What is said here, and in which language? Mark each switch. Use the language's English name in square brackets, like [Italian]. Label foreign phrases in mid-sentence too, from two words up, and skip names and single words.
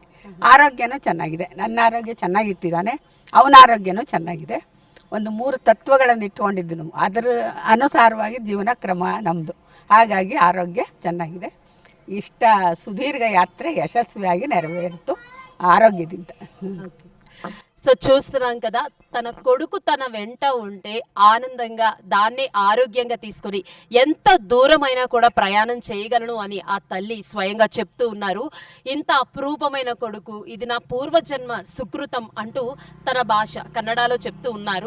[Kannada] ಆರೋಗ್ಯನೂ ಚೆನ್ನಾಗಿದೆ, ನನ್ನ ಆರೋಗ್ಯ ಚೆನ್ನಾಗಿಟ್ಟಿದ್ದಾನೆ, ಅವನ ಆರೋಗ್ಯನೂ ಚೆನ್ನಾಗಿದೆ. ಒಂದು 3 ತತ್ವಗಳನ್ನು ಇಟ್ಕೊಂಡಿದ್ದು, ಅದರ ಅನುಸಾರವಾಗಿ ಜೀವನ ಕ್ರಮ ನಮ್ಮದು. ಹಾಗಾಗಿ ಆರೋಗ್ಯ ಚೆನ್ನಾಗಿದೆ. ಇಷ್ಟ ಸುದೀರ್ಘ ಯಾತ್ರೆ ಯಶಸ್ವಿಯಾಗಿ ನೆರವೇರಿತು ಆರೋಗ್ಯದಿಂದ. [Telugu] సో చూస్తున్నాం కదా, తన కొడుకు తన వెంట ఉంటే ఆనందంగా దాన్ని ఆరోగ్యంగా తీసుకొని ఎంత దూరమైనా కూడా ప్రయాణం చేయగలను అని ఆ తల్లి స్వయంగా చెప్తూ ఉన్నారు. ఇంత అపురూపమైన కొడుకు, ఇది నా పూర్వజన్మ సుకృతం అంటూ తన భాష కన్నడలో చెప్తూ ఉన్నారు.